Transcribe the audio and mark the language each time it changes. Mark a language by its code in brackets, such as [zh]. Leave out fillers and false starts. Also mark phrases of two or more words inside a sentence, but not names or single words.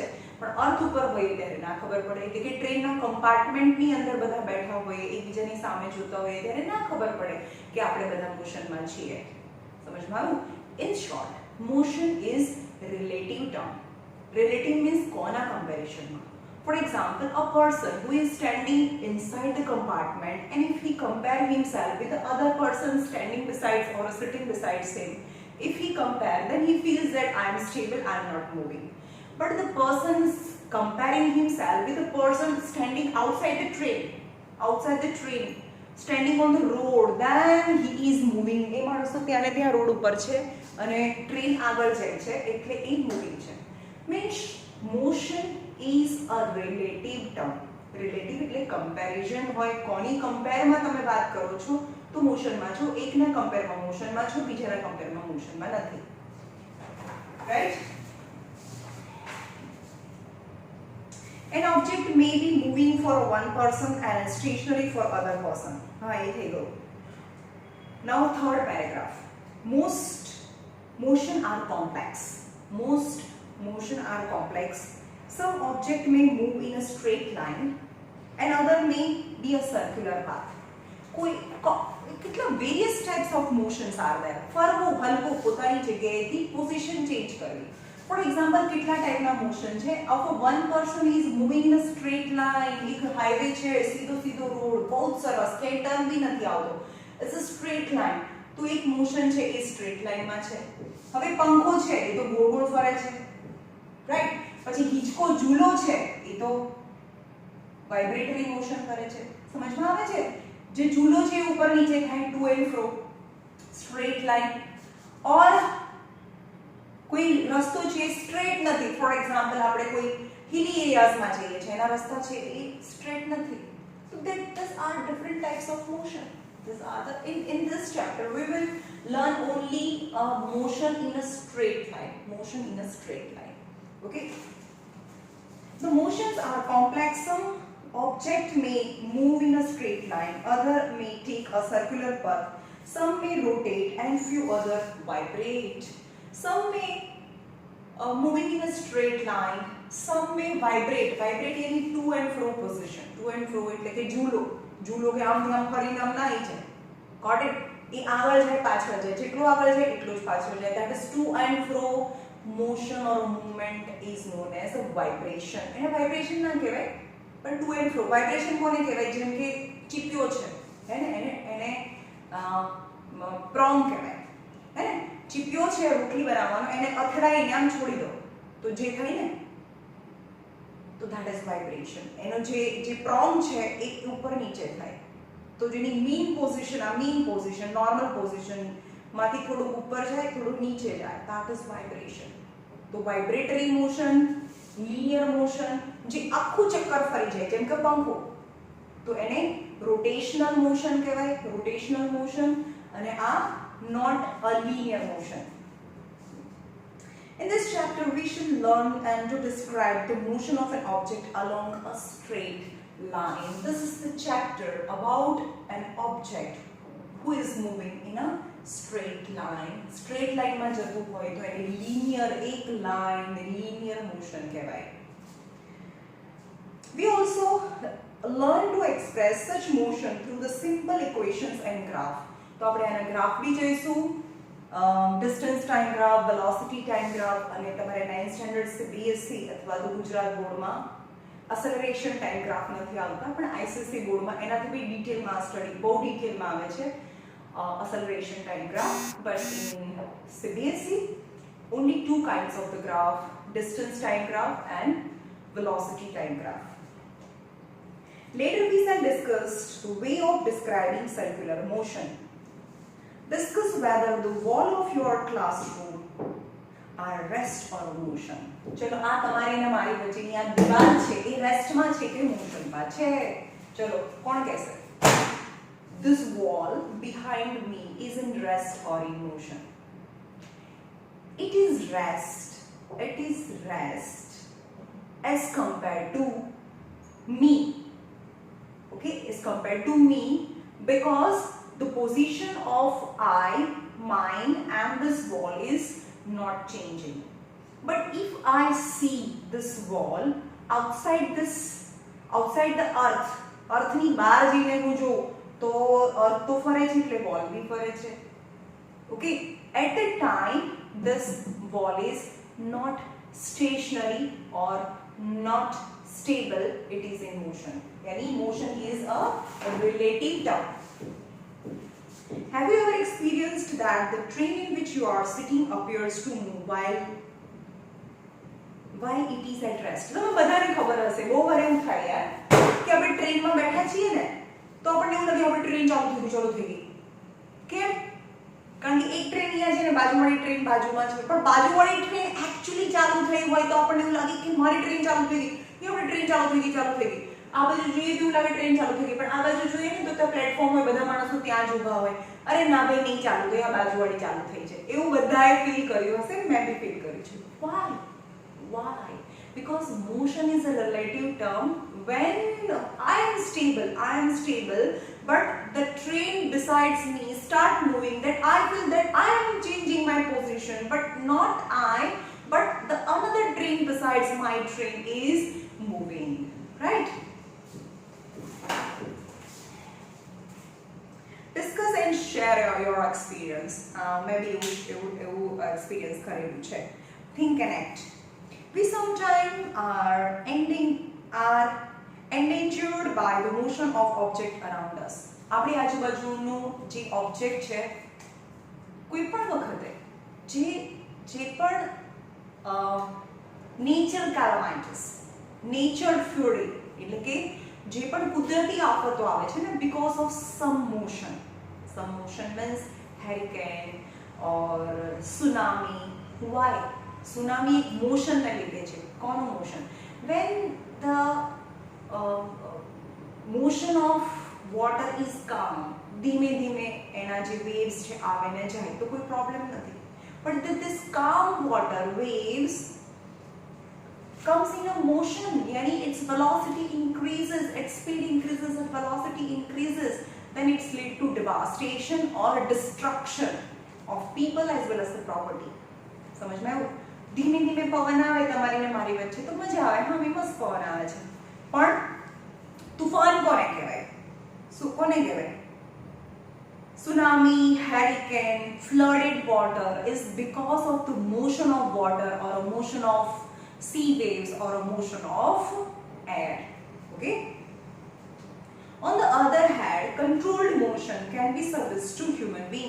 [gu] પણ અર્થ ઉપર હોય ત્યારે ના ખબર પડે કે ટ્રેનના કમ્પાર્ટમેન્ટની અંદર બધા બેઠા હોય, એકબીજાની સામે જોતા હોય ત્યારે ના ખબર પડે કે આપણે બધા મોશનમાં છીએ. સમજમાં આવ્યું? [en] in short, motion is relative term. relative means [gu] કોના કમ્પેરિઝનમાં? [en] For example, a person who is standing inside the compartment and if he compare himself with the other person standing beside or sitting beside him, if he compare then he feels that I am stable, I am not moving. but the person is comparing himself with a person standing outside the train, standing on the road, then he is moving. [gu] એ માણસ તો ત્યારે ત્યાં રોડ ઉપર છે અને ટ્રેન આગળ જાય છે એટલે એ મૂવિંગ છે. [en] means motion is a relative term. [gu] રિલેટિવ એટલે કમ્પેરિઝન હોય. કોની કમ્પેરમાં તમે વાત કરો છો તો મોશનમાં છો, એકના કમ્પેરમાં મોશનમાં છો, બીજાના કમ્પેરમાં મોશનમાં નથી. રાઈટ? [en] An object may be moving for one person and stationary for other person. [hi] हाँ ये थे गो. [en] Now third paragraph. Most motion are complex. Most motion are complex. Some object may move in a straight line, and other may be a circular path. [gu] कोई કેટલા [en] various types of motions are there. [gu] ફરવું, હલવું, પોતાની જગ્યાએથી પોઝિશન ચેન્જ કરવી. [en] For example, [gu] કેટલા ટાઈપના મોશન છે? [en] Of a one person is moving in a straight line. [gu] એક હાઈવે છે, સીધો રોડ, [hi] बहुत [gu] સરસ, ક્યાંય ટર્ન બી નથી આવતો. [en] It's a straight line. [gu] તો એક મોશન છે એ સ્ટ્રેટ લાઈનમાં છે. હવે પંખો છે એ તો ગોળ ફરે છે. રાઈટ? પછી હિંચકો ઝૂલો છે એ તો વાઇબ્રેટરી મોશન કરે છે. સમજમાં આવે છે? જે ઝૂલો છે ઉપર નીચે થાય, [en] to and fro, straight line. [gu] ઓર કોઈ રસ્તો છે સ્ટ્રેટ નથી. [en] for example [gu] આપણે કોઈ હિલી એરિયાઝમાં જઈએ છીએ, એના રસ્તા છે એ સ્ટ્રેટ નથી. [en] So these are different types of motion. These are the in this chapter we will learn only motion in a straight line. Motion in a straight line. Okay. The motions are complex. Some object may move in a straight line, other may take a circular path, some may rotate and few other vibrate. Some may moving in a straight line, some may vibrate. Vibrate यानी to and fro position. To and fro [gu] એટલે કે ઝૂલો કે આમ ફરીને આમ ના જાય. [en] Got it? [gu] એ આગળ જાય પાછળ જાય, જેટલું આગળ જાય એટલું જ પાછળ જાય. [en] That is to and fro motion or movement is known as a vibration. [gu] એને vibration ના કહેવાય, પણ [en] to and fro. [gu] Vibration કોને કહેવાય? જેમ કે ચીપિયો છે, હે ને, એને પ્રોંગ કહેવાય, હે ને. ચીપિયો છે રોટલી બનાવવાનો, એને અથડાઈને આમ છોડી દો તો જે થાય ને, તો [en] that is vibration. [gu] એનો જે પ્રોંગ છે એ ઉપર નીચે થાય, તો જેની [en] mean position, [gu] આ [en] mean position, normal position [gu] માંથી થોડું ઉપર જાય, થોડું નીચે જાય, [en] that is vibration. [gu] તો [en] vibratory motion, linear motion, [gu] જે આખું ચક્કર ફરી જાય જેમ કે પંખો, તો એને [en] rotational motion [gu] કહેવાય. [en] rotational motion. [gu] અને આ [en] not a linear motion. In this chapter we should learn and to describe the motion of an object along a straight line. This is the chapter about an object who is moving in a straight line. Straight line [gu] માં જતું હોય તો એને linear, એક line, [en] linear motion [gu] કહેવાય. [en] We also learn to express such motion through the simple equations and graph. તો આપણે આના ગ્રાફ બી જોઈશું. distance time graph, velocity time graph, અને તમારે 9th સ્ટાન્ડર્ડ CBSE અથવા તો ગુજરાત બોર્ડમાં acceleration time graph નથી આવતા, પણ ICSE બોર્ડમાં એનાથી બી ડિટેલમાં સ્ટડી, બહુ ડિટેલમાં આવે છે acceleration time graph. But in CBSE only two kinds of the graph: distance time graph and velocity time graph. Later we shall discuss the way of describing circular motion. Discuss whether the wall of your classroom are rest or motion. [gu] ચલો આ તમારી ને મારી વચ્ચેની આ દીવાલ છે એ રેસ્ટમાં છે કે મોશનમાં છે? ચલો કોણ કહેશે? [en] This wall behind me is in rest or in motion? It is rest. It is rest as compared to me. Okay, as compared to me, because the position of mine and this wall is not changing. But if I see this wall outside the earth [gu] ની બહાર જઈને હું જો તો earth તો ફરે છે એટલે wall બી ફરે છે. [en] Okay, at that time this wall is not stationary or not stable, it is in motion. Yani motion is a relative term. Have you ever experienced that the train in which you are sitting appears to move why it is at rest. [gu] તમે બધાને ખબર હશે બહુ વાર એવું થાય યાર કે આપણે ટ્રેનમાં બેઠા છીએ ને તો આપણને એવું લાગે આપણે ટ્રેન ચાલુ થઈ ગઈ કેમ કારણ કે એક ટ્રેન અહીંયા છે ને બાજુવાળી ટ્રેન બાજુમાં છે પણ બાજુવાળી ટ્રેન એક્ચ્યુઅલી ચાલુ થઈ હોય તો આપણને એવું લાગે કે મારી ટ્રેન ચાલુ થઈ ગઈ કે આપણે ટ્રેન ચાલુ થઈ ગઈ આ બાજુ જોઈએ તો એવું લાગે ટ્રેન ચાલુ થઈ ગઈ પણ આ બાજુ જોઈએ ને તો ત્યાં પ્લેટફોર્મ હોય બધા માણસો ત્યાં જ ઊભા હોય અરે ના ભાઈ નહીં ચાલુ થઈ આ બાજુવાળી ચાલુ થઈ છે એવું બધાએ ફીલ કર્યું હશે મેં બી ફીલ કર્યું છે [en] why because motion is a relative term when I am stable but the train besides me start moving that I feel that I am changing my position but not I but the another train besides my train is moving right. Discuss and share your experience. Maybe you experience [gu] કરેલું છે. [en] Think and act. We sometimes are endangered by the motion of object around us. [gu] આપણી આજુબાજુનું જે ઓબ્જેક્ટ છે કોઈ પણ વખતે જે પણ [en] nature calamities nature fury [gu] એટલે કે જે પણ કુદરતી આફતો આવે છે ને [en] because of some motion means hurricane or tsunami. why tsunami [gu] એક મોશન ને લીધે છે કોનું મોશન [en] when the motion of water is calm [gu] ધીમે ધીમે એના જે [en] waves [gu] છે આવે ને જાય તો કોઈ પ્રોબ્લેમ નથી [en] but this calm water waves comes in a motion yani its velocity increases its speed increases its velocity increases then it's lead to devastation or destruction of people as well as the property. [hi] समझ में आयो [gu] धीमे धीमे पवन आवे તમારી ને મારી વચ્ચે તો મજા આવે હા વિમસ પવન આવે છે પણ તૂફાન કોને કહેવાય કોને કહેવાય [en] tsunami hurricane flooded water is because of the motion of water or a motion of sea waves or a motion of air. Okay. On the other hand, controlled motion can be service to human being.